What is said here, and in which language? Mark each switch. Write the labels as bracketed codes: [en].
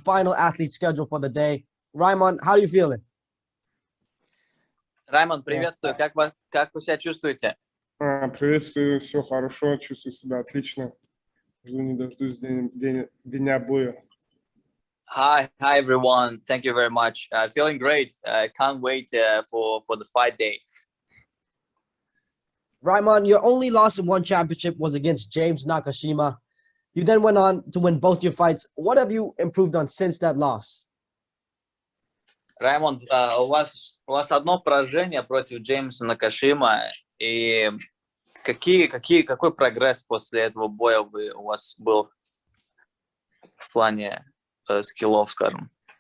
[en] final athlete scheduled for the day. Raimond, how are you feeling? [ru] Раймонд, приветствую. Как вы себя чувствуете? Приветствую, все хорошо, чувствую себя отлично. Жду не дождусь дня боя. [en] Hi everyone. Thank you very much. Feeling great. Can't wait for the fight day. Raimond, your only loss in one championship was against James Nakashima. You then went on to win both your fights. What have you improved on since that loss? [ru] Раймонд, у вас одно поражение против Джеймса Накашима. И какой прогресс после этого боя у вас был в плане скиллов, скажем?